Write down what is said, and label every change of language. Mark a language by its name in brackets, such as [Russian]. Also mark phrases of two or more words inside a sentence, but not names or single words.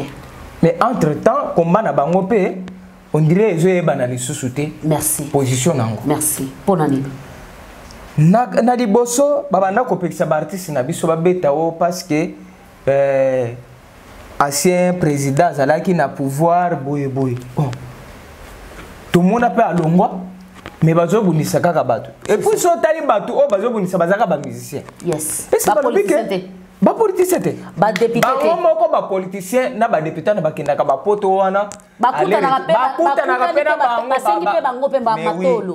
[French] mais entre temps combat [Lingala] na bango pe [French] on dirait [Lingala] ezo yebana lisusu te. Merci position nango merci ponani na liboso babanda kopekisa ba artiste na biso babeta o [French] parce que ancien président [Lingala] azalaki na pouvoir boye [French] bon tout le monde a pas [Lingala] alongwa mais bazo bunisa kaka bato [French] et puis [Lingala] so tali bato o bazo bunisa bazaka ba musicien yes ba politicien te ba député te ba moko ba politicien na ba député na bakendaka ba poto wana bakuta na pe bango pe ba matolo.